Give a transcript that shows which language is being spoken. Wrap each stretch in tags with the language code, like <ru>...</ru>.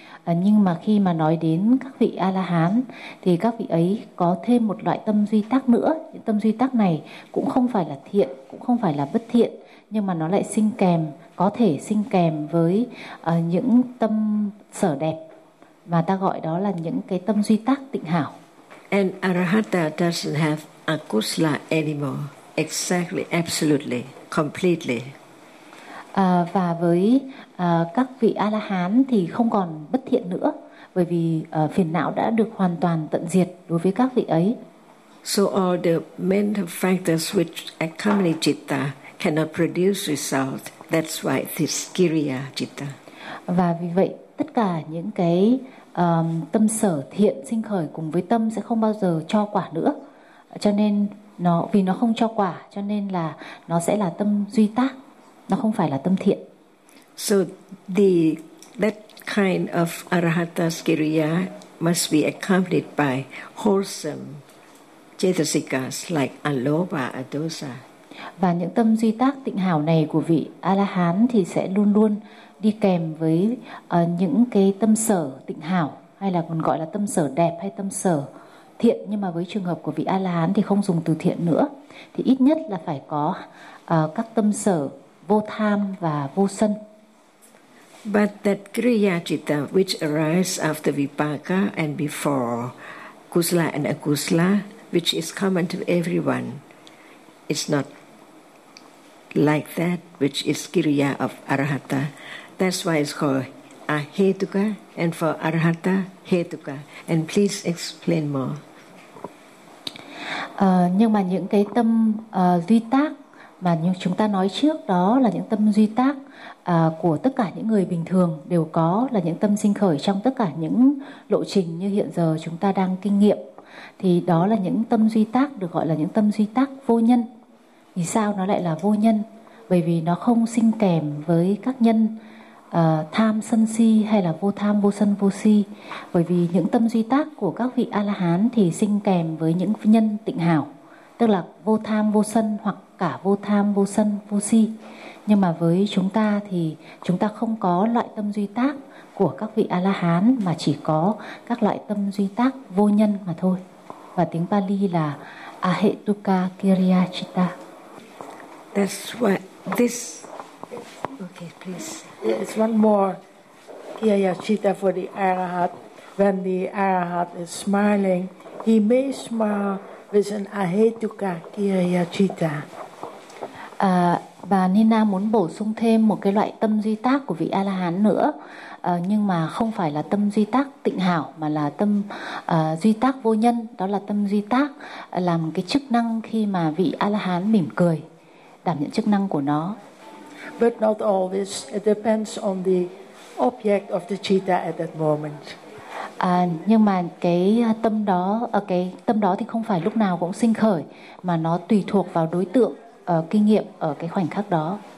<vi>Nhưng mà khi mà nói đến các vị A-la-hán thì các vị ấy có thêm một loại tâm duy tác nữa. Những tâm duy tác này cũng không phải là thiện, cũng không phải là bất thiện, nhưng mà nó lại sinh kèm, có thể sinh kèm với những tâm sở đẹp mà ta gọi đó là những cái tâm duy tác tịnh hảo.</vi> <en>And arahata doesn't have akusala anymore, exactly, absolutely, completely.</en> <vi>Và với các vị A-la-hán thì không còn bất thiện nữa, bởi vì phiền não đã được hoàn toàn tận diệt đối với các vị ấy.</vi> <en>So all the mental factors which accompany citta cannot produce result. That's why this kriya citta.</en> <vi>Và vì vậy tất cả những cái tâm sở thiện sinh khởi cùng với tâm sẽ không bao giờ cho quả nữa. Cho nên nó, vì nó không cho quả, cho nên là nó sẽ là tâm duy tác, nó không phải là tâm thiện.</vi> <en>So the that kind of arahata kriya must be accompanied by wholesome cetasikas like alobha adosa.</en> <vi>Và những tâm duy tác tịnh hảo này của vị A-la-hán thì sẽ luôn luôn đi kèm với những cái tâm sở tịnh hảo, hay là còn gọi là tâm sở đẹp hay tâm sở thiện, nhưng mà với trường hợp của vị A-la-hán thì không dùng từ thiện nữa, thì ít nhất là phải có các tâm sở vô tham và vô sân.</vi> <en>But that kriya citta which arises after vipaka and before kusala and akusala, which is common to everyone, it's not like that which is kriya of arahata. That's why it's called ahetuka, and for arahata hetuka. And please explain more.</en> <vi>Nhưng mà những cái tâm duy tác mà như chúng ta nói trước đó là những tâm duy tác của tất cả những người bình thường đều có, là những tâm sinh khởi trong tất cả những lộ trình như hiện giờ chúng ta đang kinh nghiệm, thì đó là những tâm duy tác được gọi là những tâm duy tác vô nhân. Vì sao nó lại là vô nhân? Bởi vì nó không sinh kèm với các nhân tham sân si, hay là vô tham vô sân vô si. Bởi vì những tâm duy tác của các vị A-la-hán thì sinh kèm với những nhân tịnh hảo, tức là vô tham vô sân hoặc cả vô tham vô sân vô si. Nhưng mà với chúng ta thì chúng ta không có loại tâm duy tác của các vị A-la-hán, mà chỉ có các loại tâm duy tác vô nhân mà thôi. Và tiếng Pali là Ahetuka Kriya Citta.</vi> <en>That's what this. Okay, please. It's one more kriya citta for the arahat. When the arahat is smiling, he may smile with an ahetuka kriya citta.</en> <vi>Bà Nina muốn bổ sung thêm một cái loại tâm duy tác của vị A-la-hán nữa, nhưng mà không phải là tâm duy tác tịnh hảo, mà là tâm duy tác vô nhân. Đó là tâm duy tác làm cái chức năng khi mà vị A-la-hán mỉm cười, đảm nhận chức năng của nó.</vi> <en>But not always. It depends on the object of the citta at that moment.</en> <vi>Nhưng mà cái tâm đó thì không phải lúc nào cũng sinh khởi, mà nó tùy thuộc vào đối tượng kinh nghiệm ở cái khoảnh khắc đó.</vi>